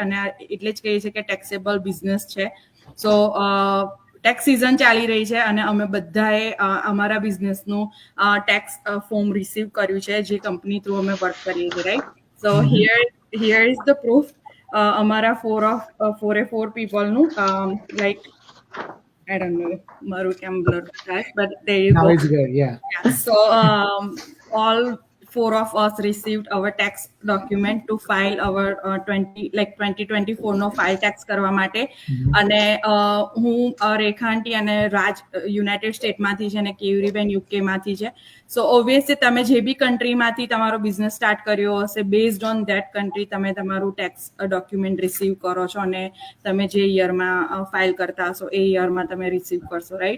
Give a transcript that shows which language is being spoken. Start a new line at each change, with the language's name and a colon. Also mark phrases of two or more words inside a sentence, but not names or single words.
Gujarati: અને એટલે જ કહીએ છીએ કે
English: taxable business
Gujarati: છે.
English: so tax season
Gujarati: ચાલી રહી છે, અને અમે બધાએ અમારા બિઝનેસનું
English: tax form receive
Gujarati: કર્યું છે, જે
English: company through
Gujarati: અમે વર્ક કરીએ છીએ, રાઈટ?
English: So here is the proof. અમારા 4 peopleનું like I don't know,
Gujarati: મારું કેમ બ્લર થાય,
English: but there you Now go. it's good. Yeah. Yeah. So all 4 of us received our tax document to file our 2024
Gujarati: નો ફાઇલ ટેક્સ કરવા માટે. અને હું રેખા આંટી અને રાજ યુનાઇટેડ સ્ટેટમાંથી છે, અને કેયુરીબેન યુકેમાંથી છે.
English: so obviously
Gujarati: તમે જે બી કન્ટ્રીમાંથી તમારો
English: business start
Gujarati: કર્યો હશે,
English: based on that country
Gujarati: તમે તમારું
English: tax document receive
Gujarati: કરો છો, અને તમે જે યરમાં ફાઇલ કરતા હશો એ યરમાં તમે રિસીવ કરશો, રાઈટ?